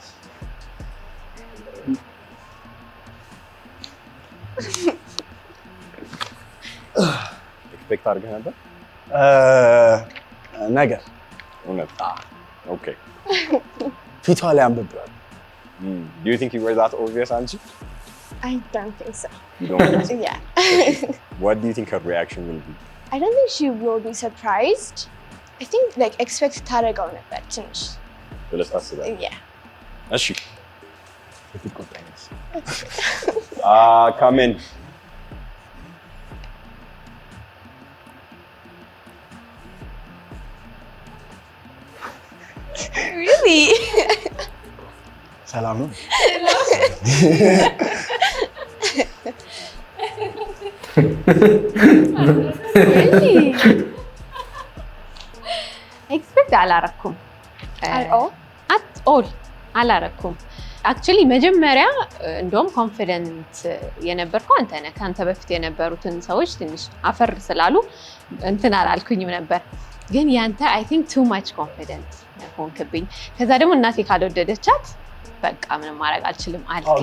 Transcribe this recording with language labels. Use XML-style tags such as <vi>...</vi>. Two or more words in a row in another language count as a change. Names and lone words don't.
<am>ኤክስፔክት አድርገህ ነበር ነገር እውነት? ኦኬ ፊቷ ላይ አንብቤዋለሁ።</am> <en>Do you think you were that obvious, Anji? I don't think so. You don't think so? Yeah. What do you think her reaction will be? I don't think she will be surprised. I think like expect</en> <am>ታደርገው ነበር ትንሽ ብለሽ ታስባለሽ?</am> <en>Yeah. እሺ come in. Really?</en> <am>ሰላም ነው?</am> <en>Really?</en> <am>ኤክስፔክት አላረኩም</am> <en>At all? at all</en> <am>አላረኩም። አክቹሊ መጀመሪያ እንደውም ኮንፊደንት የነበርከው አንተ ነህ። ከአንተ በፊት የነበሩትን ሰዎች ትንሽ አፈር ስላሉ እንትን አላልኩኝም ነበር፣ ግን ያንተ</am> <en>I think too much</en> <am>ኮንፊደንት ሆንክብኝ። ከዛ ደግሞ እናቴ ካልወደደቻት በቃ ምንም ማድረግ አልችልም አልከኝ።</am>